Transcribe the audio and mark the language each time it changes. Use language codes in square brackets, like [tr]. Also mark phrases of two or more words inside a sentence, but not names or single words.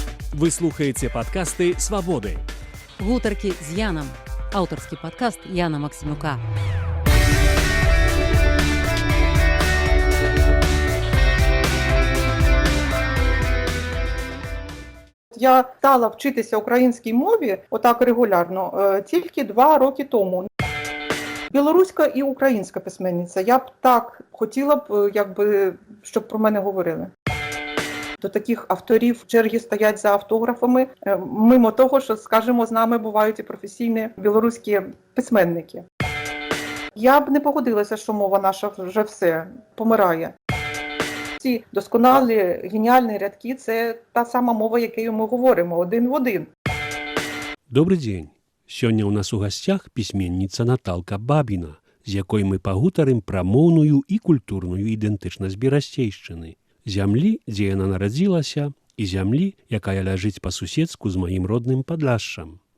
[be] Вы слухаете подкасты «Свободы». Гутаркі з Яном. Аўтарскі падкаст Яна Максімюка. [uk] Я стала вчитися українській мові отак регулярно тільки 2 роки тому. Білоруська і українська письменниця. Я б так хотіла б, щоб про мене говорили. До таких авторів черги стоять за автографами, мимо того, що, скажімо, з нами бувають і професійні білоруські письменники. Я б не погодилася, що мова наша вже все, помирає. Ці досконалі, геніальні рядки – це та сама мова, якою ми говоримо, один в один. [be] Добрый дзень. Сёння ў нас у гасцях пісьменніца Наталка Бабіна, з якой мы пагутарым пра моўную і культурную ідэнтычнасць берасцейшчыны, зямлі, дзе яна нарадзілася, і зямлі, якая ляжыць па-суседску з маім родным Падляшшам.